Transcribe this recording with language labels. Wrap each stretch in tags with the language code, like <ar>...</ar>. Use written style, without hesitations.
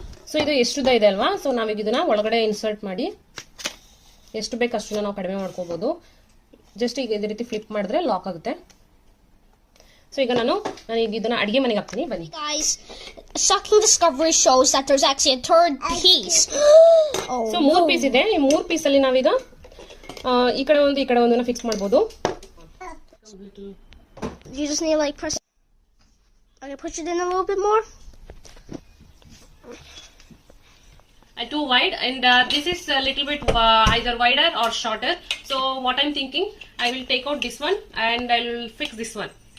<kn>So ಇದು ಎಷ್ಟು ಇದೆ ಅಲ್ವಾ. ಸೊ ನಾವೀಗ ಇದನ್ನ ಒಳಗಡೆ ಇನ್ಸರ್ಟ್ ಮಾಡಿ ಎಷ್ಟು ಬೇಕಷ್ಟು ನಾವು ಕಡಿಮೆ ಮಾಡ್ಕೋಬಹುದು. ಜಸ್ಟ್ ಈಗ ಇದೇ ರೀತಿ ಫ್ಲಿಪ್ ಮಾಡಿದ್ರೆ ಲಾಕ್ ಆಗುತ್ತೆ. ಸೊ ಈಗ ನಾನು ಇದನ್ನ ಅಡಿಗೆ ಮನೆಗೆ ಹಾಕ್ತೀನಿ, ಬನ್ನಿ.</kn> <en>Guys, shocking discovery shows that there's actually a third piece.</en> <kn>So 3 piece ಇದೆ. ಈ 3 ಪೀಸ್ ಅಲ್ಲಿ ನಾವೀಗ ಈ ಕಡೆ ಒಂದನ್ನ ಫಿಕ್ಸ್ ಮಾಡಬಹುದು.</kn> <en>You just need to like press. Okay, push it in a little bit more. Too wide, and this is a little bit either wider or shorter. So what I'm thinking, I will take out this one and I will fix this one.</en>